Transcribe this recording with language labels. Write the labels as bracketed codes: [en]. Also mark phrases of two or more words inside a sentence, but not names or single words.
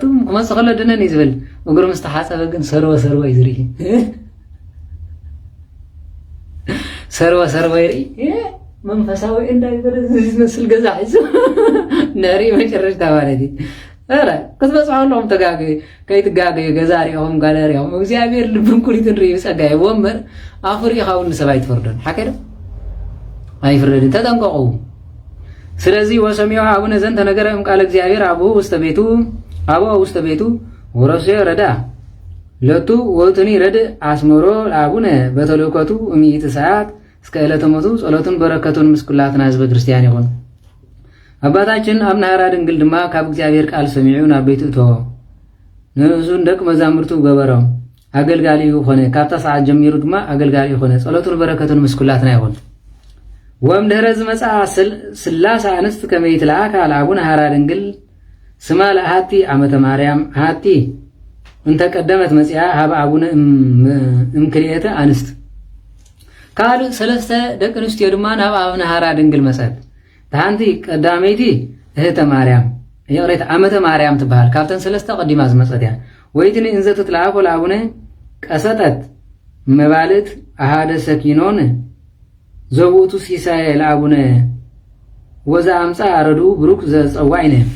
[ti] ክመጽእ ከሎ ድነን እዩ ዝብል እግሩ ምስ ተሓፀበ ግን ሰርወ እዩ ዝርኢ ሰርወ ይርኢ መንፈሳዊ እንዳይበለ ዝመስል ገዛ ሒዙ ንርኢ መጨረሽታ ማለት እዩ። ኧረ ክትበፅሖሎም ተጋገዩ ከይትጋገዩ ገዛ ሪኦም ጋለሪኦም እግዚአብሔር ልብን ኩሪትን ርኢ ፀጋይ ወንበር ኣፉ ሪኢኻ እውን ንሰብ ኣይትፈርዶን ሓቀዶ ኣይፍረድን ተጠንቀቑ። ስለዚ ወሰሚዖ አቡነ [gez] ዘንተ ነገረ እምቃለ እግዚአብሔር አቡሁ ውስተ ቤቱ ወረስዮ ረዳ ለቱ ወቱኒ ረድእ አስመሮ ለአቡነ በተልእኮቱ እምይእቲ ሰዓት እስከ ዕለተ ሞቱ ጸሎቱን በረከቱን ምስኩላትና ህዝበ ክርስቲያን ይሁን። [ti] አባታችን አቡነ ሃራ ድንግል ድማ ካብ እግዚአብሔር ቃል ሰሚዑ ናብ [gez] ቤቱ እተወ። [ti] ንእሱን ደቅ መዛሙርቱ ገበሮም አገልጋሊ ሆነ። ካብታ ሰዓት ጀሚሩ ድማ አገልጋሊ ሆነ። ጸሎቱን በረከቱን ምስኩላትና ይሁን። ወእምድኅረ [gez] ዝመጽአ ስላሳ አንስት ከመ ይትለአካ ለአቡነ ሃራ ድንግል ስማ ለአሐቲ ዓመተ ማርያም አሐቲ እንተ ቀደመት መጽአ ሀበ አቡነ እምክልኤተ አንስት [ti] ካልእ ሰለስተ ደቂ ኣንስትዮ ድማ ናብ አቡነ ሃራ ድንግል መጸት ታንቲ ቀዳመይቲ እህተ ማርያም የቕሬት ዓመተ ማርያም ትበሃል ካብተን ሰለስተ ቀዲማ ዝመጸት እያ። [gez] ወይትኒ እንዘ ትትለአኮ ለአቡነ ቀሰጠት መባልት አሃደ ሰኪኖን ዘውቱ ሲሳይ ለአቡነ ወዛ አምፃ አረዱ ብሩክ ዘጸዋይነ